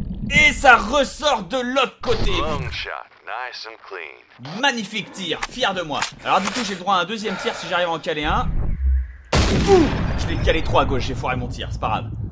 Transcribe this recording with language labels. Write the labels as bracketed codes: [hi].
[fr] Et ça ressort de l'autre côté! [en] Lung shot, nice and clean. [fr] Magnifique tir, fier de moi. Alors du coup, j'ai le droit à un deuxième tir si j'arrive à en caler un. Ouh! Je l'ai calé trop à gauche, j'ai foiré mon tir, c'est pas grave.